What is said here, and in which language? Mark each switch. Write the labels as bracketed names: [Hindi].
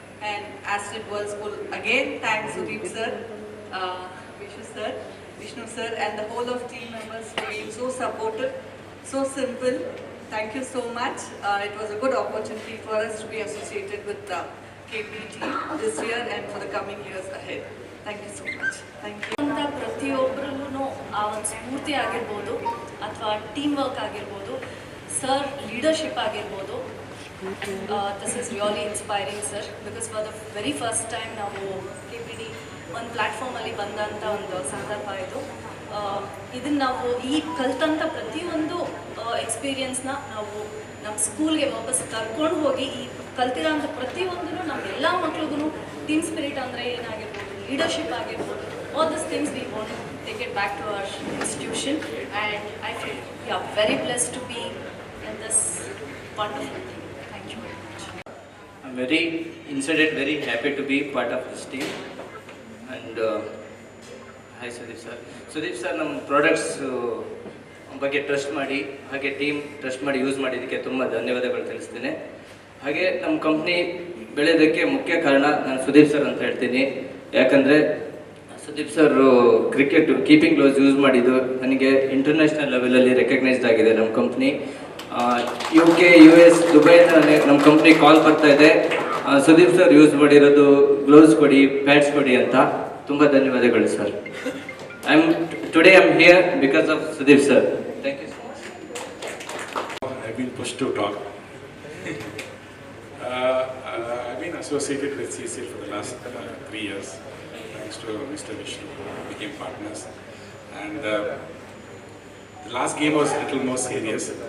[English] And Astrid World School, again thanks Sudeep sir, Vishnu sir and the whole of team members for being so supportive, so simple, thank you so much. It was a good opportunity for us to be associated with the KPT this year and for the coming years ahead. Thank you so much. Thank you. [Kannada] ಪ್ರತಿಯೊಬ್ಬರಿಗೂ ಆ ಒಂದು ಸ್ಫೂರ್ತಿ ಆಗಿರ್ಬೋದು ಅಥವಾ team work ಆಗಿರ್ಬೋದು, sir leadership ಆಗಿರ್ಬೋದು. [English] this is really inspiring sir, because for the very first time [Kannada] ನಾವು KPT ಒಂದು ಪ್ಲ್ಯಾಟ್ಫಾರ್ಮಲ್ಲಿ ಬಂದಂಥ ಒಂದು ಸಂದರ್ಭ ಇದು. ಇದನ್ನು ನಾವು ಈ ಕಲ್ತಂಥ ಪ್ರತಿಯೊಂದು ಎಕ್ಸ್ಪೀರಿಯನ್ಸ್ನ ನಾವು ನಮ್ಮ ಸ್ಕೂಲ್ಗೆ ವಾಪಸ್ ಕರ್ಕೊಂಡು ಹೋಗಿ ಈ ಕಲ್ತಿರೋಂಥ ಪ್ರತಿಯೊಂದೂ ನಮ್ಮ ಎಲ್ಲ ಮಕ್ಳಿಗೂ ಟೀಮ್ ಸ್ಪಿರಿಟ್ ಅಂದರೆ ಏನಾಗಿರ್ಬೋದು, ಲೀಡರ್ಶಿಪ್ ಆಗಿರ್ಬೋದು, [English] all these things we want to take it back to our institution, and I feel we are very blessed to be in this wonderful thing. Thank you very much. I'm very happy to be part of this team. And hi Sudeep sir. [Kannada] Sudeep sir, ನಮ್ಮ products ಬಗ್ಗೆ trust ಮಾಡಿ, ಹಾಗೆ team trust ಮಾಡಿ use ಮಾಡಿದ್ದಕ್ಕೆ ತುಂಬ ಧನ್ಯವಾದಗಳು ತಿಳಿಸ್ತೇನೆ. ಹಾಗೆ ನಮ್ಮ ಕಂಪ್ನಿ ಬೆಳೆಯೋದಕ್ಕೆ ಮುಖ್ಯ ಕಾರಣ ನಾನು ಸುದೀಪ್ ಸರ್ ಅಂತ ಹೇಳ್ತೀನಿ. ಯಾಕಂದರೆ Sudeep sir cricket keeping gloves use ಮಾಡಿದ್ದು ನನಗೆ ಇಂಟರ್ನ್ಯಾಷನಲ್ ಲೆವೆಲಲ್ಲಿ ರೆಕಗ್ನೈಸ್ಡ್ ಆಗಿದೆ. ನಮ್ಮ ಕಂಪ್ನಿ UK, US, ದುಬೈನ ನಮ್ಮ ಕಂಪ್ನಿ ಕಾಲ್ ಬರ್ತಾ ಇದೆ, ಸುದೀಪ್ ಸರ್ ಯೂಸ್ ಮಾಡಿರೋದು ಗ್ಲೋವ್ಸ್ ಕೊಡಿ, ಪ್ಯಾಡ್ಸ್ ಕೊಡಿ ಅಂತ. ತುಂಬ ಧನ್ಯವಾದಗಳು sir. [English] Today I'm here because of Sudeep sir. Thank you so much. I've been pushed to talk. I've been associated with CCL for the last 3 years. Thanks to Mr. Vishnu, we became partners. And the last game was a little more serious.